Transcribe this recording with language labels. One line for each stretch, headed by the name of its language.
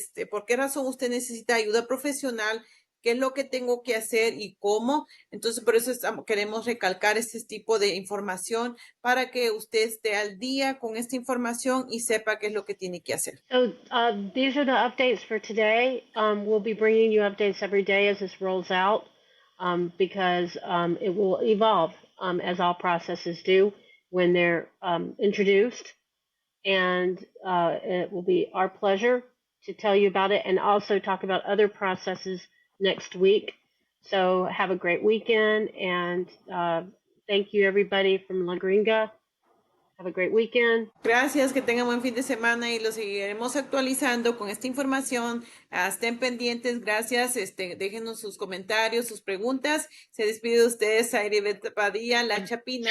Spanish: ¿Por qué razón usted necesita ayuda profesional? ¿Qué es lo que tengo que hacer y cómo? Entonces, por eso queremos recalcar este tipo de información para que usted esté al día con esta información y sepa qué es lo que tiene que hacer.
English: So these are the updates for today. We'll be bringing you updates every day as this rolls out, because it will evolve, as all processes do when they're introduced. And it will be our pleasure to tell you about it and also talk about other processes next week. So have a great weekend, and thank you everybody from La Gringa. Have a great weekend.
Spanish: Gracias, que tengan buen fin de semana y lo seguiremos actualizando con esta información. Estén pendientes, gracias. Déjenos sus comentarios, sus preguntas. Se despide de ustedes, Zayra Ivette Padilla, la Chapina.